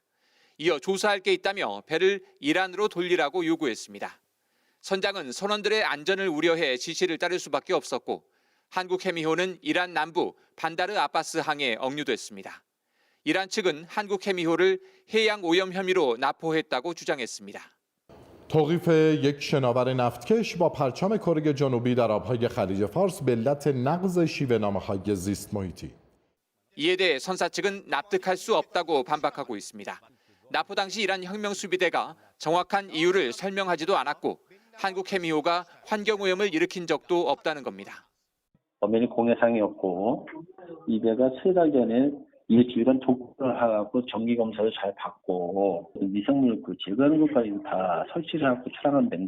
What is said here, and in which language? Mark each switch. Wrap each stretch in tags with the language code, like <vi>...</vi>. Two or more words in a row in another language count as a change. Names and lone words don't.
<ko>이어 조사할 게 있다며 배를 이란으로 돌리라고 요구했습니다. 선장은 선원들의 안전을 우려해 지시를 따를 수밖에 없었고 한국 해미호는 이란 남부 반다르 아바스 항에 억류됐습니다. 이란 측은 한국 해미호를 해양 오염 혐의로 납포했다고 주장했습니다.</ko> <fa>توقیف یک شناور نفتکش با پرچم کره جنوبی در آبهای خلیج فارس به علت نقض شیوه‌نامه‌های زیست محیطی.</fa> <ko>이에 대해 선사 측은 납득할 수 없다고 반박하고 있습니다. 납포 당시 이란 혁명수비대가 정확한 이유를 설명하지도 않았고 한국 해미호가 환경오염을 일으킨 적도 없다는 겁니다. 엄연히 공해상이었고 이 배가 3달 전에 일주일간 조건을 하고 정기 검사를 잘 받고 미생물 제거하는 것까지 다 설치를 하고 출항한 배인데</ko>